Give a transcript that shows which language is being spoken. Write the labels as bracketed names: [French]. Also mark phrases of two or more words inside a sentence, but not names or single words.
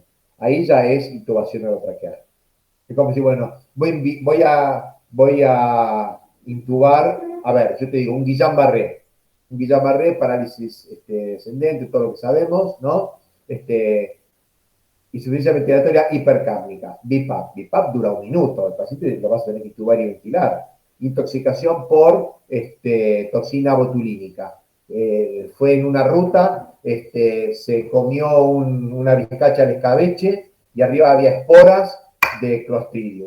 [Spanish] Ahí ya es intubación orotraqueal. Es como si, bueno, voy a intubar, a ver, yo te digo, un Guillain-Barré. Un Guillain-Barré, parálisis descendente, todo lo que sabemos, ¿no? Insuficiencia ventilatoria hipercápnica, BiPAP. BiPAP dura 1 minuto, el paciente lo vas a tener que intubar y ventilar. Intoxicación por toxina botulínica. Fue en una ruta, se comió una vizcacha al escabeche y arriba había esporas de Clostridium.